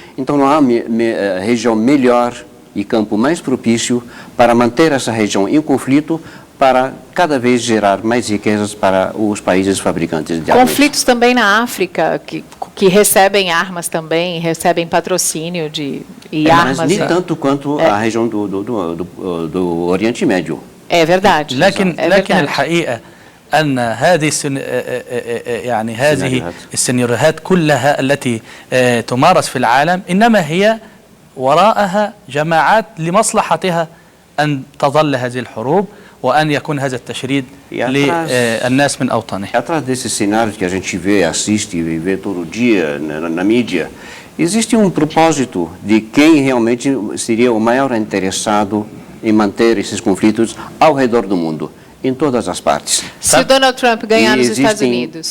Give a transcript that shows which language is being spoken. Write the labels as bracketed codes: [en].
[pt] Então não há região melhor e campo mais propício para manter essa região em conflito, para cada vez gerar mais riquezas para os países fabricantes de armas. Conflitos também na África, que recebem armas também, recebem patrocínio e armas. Mas nem tanto quanto a região do Oriente Médio. É verdade. [ar] لكن [pt] é verdade. [ar] الحقيقة أن هذه السيناريوهات كلها التي تمارس في العالم إنما هي وراءها جماعات لمصلحتها أن تظل هذه الحروب وأن يكون هذا التشريد للناس من أوطانه. [pt] Atrás desses cenários que a gente assiste e vê todo dia na mídia, existe um propósito de quem realmente seria o maior interessado em manter esses conflitos ao redor do mundo, em todas as partes. Se o Donald Trump ganhar nos Estados Unidos.